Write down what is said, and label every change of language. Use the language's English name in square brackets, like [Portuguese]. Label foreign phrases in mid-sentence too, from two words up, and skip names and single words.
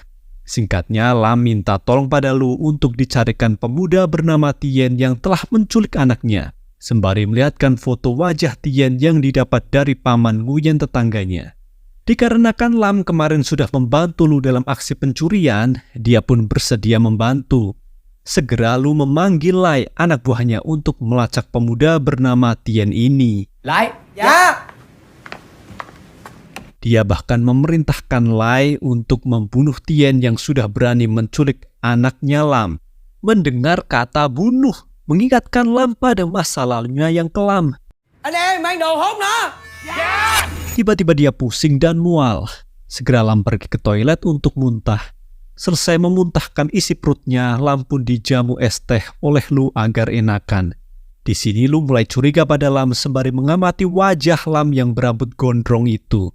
[Indonesian] Singkatnya, Lam minta tolong pada Lu untuk dicarikan pemuda bernama Tien yang telah menculik anaknya, sembari melihatkan foto wajah Tien yang didapat dari paman Nguyen tetangganya. Dikarenakan Lam kemarin sudah membantu Lu dalam aksi pencurian, dia pun bersedia membantu. Segera Lu memanggil Lai, anak buahnya, untuk melacak pemuda bernama Tien ini. [Vietnamese] Lại. Dạ. [Indonesian] Dia bahkan memerintahkan Lai untuk membunuh Tien yang sudah berani menculik anaknya Lam. Mendengar kata bunuh, mengingatkan Lam pada masa lalunya yang kelam. [Vietnamese] Anh em mang đồ hốt nó. [Indonesian] Tiba-tiba dia pusing dan mual. Segera Lam pergi ke toilet untuk muntah. Selesai memuntahkan isi perutnya, Lam pun dijamu es teh oleh Lu agar enakan. Di sini Lu mulai curiga pada Lam sembari mengamati wajah Lam yang berambut gondrong itu.